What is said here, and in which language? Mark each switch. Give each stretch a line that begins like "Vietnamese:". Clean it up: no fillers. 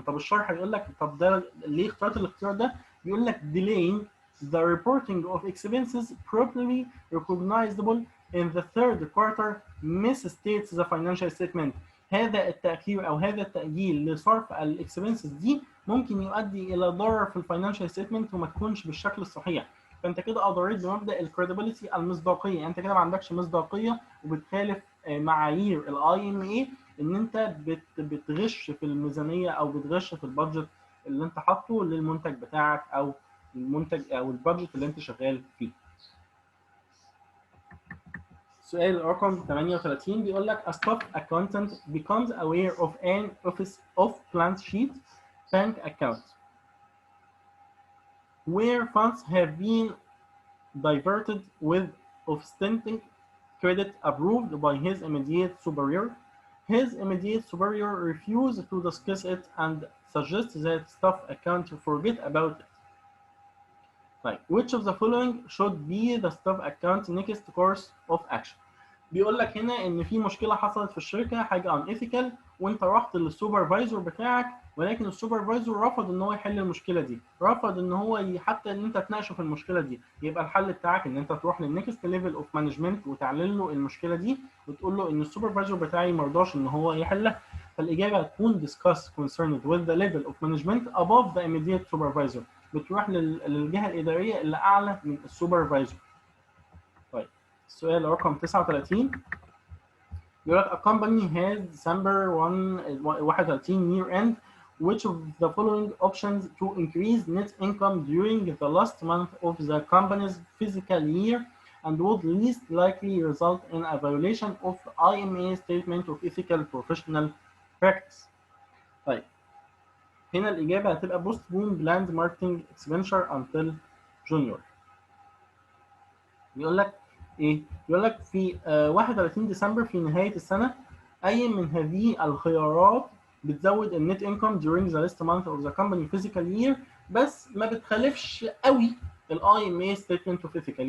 Arabic: طب الشرح بيقول لك
English: طب ده ليه اخترت الاختيار ده؟ بيقول لك delaying the reporting of expenses properly recognizable in the third quarter misstates the financial statement.
Arabic: هذا التأخير أو هذا التأجيل لصرف الإكسبنسز دي ممكن يؤدي إلى ضرر في الفاينانشال ستيتمنت وما تكونش بالشكل الصحيح. فأنت كده أضريت بمبدأ الكريديبيليتي المصداقية، أنت كده ما عندكش مصداقية وبتخالف معايير الاي ام اي إن أنت بتغش في الميزانية أو بتغش في البادجت اللي أنت حاطه للمنتج بتاعك أو المنتج أو البادجت اللي أنت شغال فيه. سؤال رقم 38 بيقول لك
English: a staff accountant becomes aware of an office off-balance sheet bank account where funds have been diverted with outstanding credit approved by his immediate superior. His immediate superior refused to discuss it and suggests that staff account forget about it. Like, which of the following should be the staff account next course of action؟
Arabic: بيقول لك هنا ان في مشكله حصلت في الشركه، حاجه ان ايثيكال، وانت رحت للسوبرفايزر بتاعك ولكن السوبرفايزر رفض ان هو يحل المشكله دي، رفض ان هو حتى ان انت تناقشه في المشكله دي. يبقى الحل بتاعك ان انت تروح للنكست ليفل اوف مانجمنت وتعلن له المشكله دي وتقول له ان السوبرفايزر بتاعي ما رضاش ان هو يحلها. فالاجابه هتكون
English: discuss concerned with the level of management above the immediate supervisor.
Arabic: بتروح للجهه الاداريه اللي اعلى من السوبرفايزر. طيب السؤال رقم 39 بيقول لك
English: a company has December 31 year end. Which of the following options to increase net income during the last month of the company's fiscal year and would least likely result in a violation of IMA statement of ethical professional practice؟
Arabic: طيب هنا الإجابة هتبقى
English: postpone planned marketing expenditure until January.
Arabic: بيقول لك ايه؟ بيقول لك في 31 ديسمبر في نهايه السنه اي من هذه الخيارات بتزود النت انكم
English: during the last month of the company fiscal year
Arabic: بس ما بتخالفش قوي الاي ام اي ستيتمنت اوف ايثيكال.